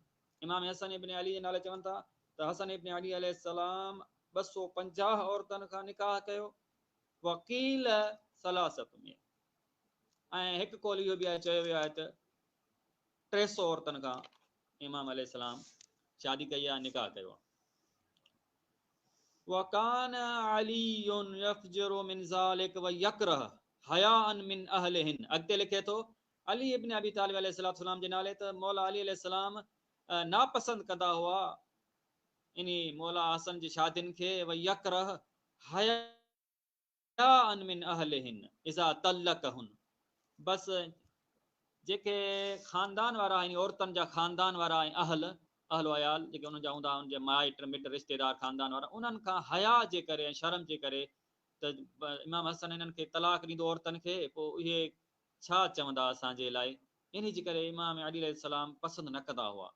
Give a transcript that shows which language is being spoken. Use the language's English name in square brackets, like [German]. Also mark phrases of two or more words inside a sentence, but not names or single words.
[Sindhi] इमाम हसन इब्न अली जे नाले चवनि था त हसन इब्न अली अलैहिस्सलाम 250 औरतुनि खां निकाह कयो। वकील सलासत में ऐं हिकु कौल इहो बि आहे, चयो वियो आहे त 300 औरतुनि खां इमाम अलैहिस्सलाम शादी कई आहे, निकाह कयो आहे। [Arabic] وكان علي يضجر من ذلك ويكره حياء من أهلهن. [Sindhi] अॻिते लिखे थो अली इब्न अबी तालिब अलैहिस्सलाम जे नाले त मौला अली अलैहिस्सलाम नापसंद कंदा हुआ इन मौला हसन जी शादियुनि खे, [Arabic] ويكره حياء من أهلهن إذا طلقهن. [Sindhi] बस जेके ख़ानदान वारा आहिनि औरतुनि जा ख़ानदान वारा ऐं अहल अयाल जेके उन्हनि जा हूंदा, उनजे माइट मिट रिश्तेदार ख़ानदान वारा, उन्हनि खां हया जे करे ऐं शर्म जे करे त इमाम हसन इन्हनि खे तलाक ॾींदो औरतुनि खे, पोइ इहे छा चवंदा असांजे लाइ, इन जे करे इमाम अली अलैहिस्सलाम पसंदि न कंदा हुआ।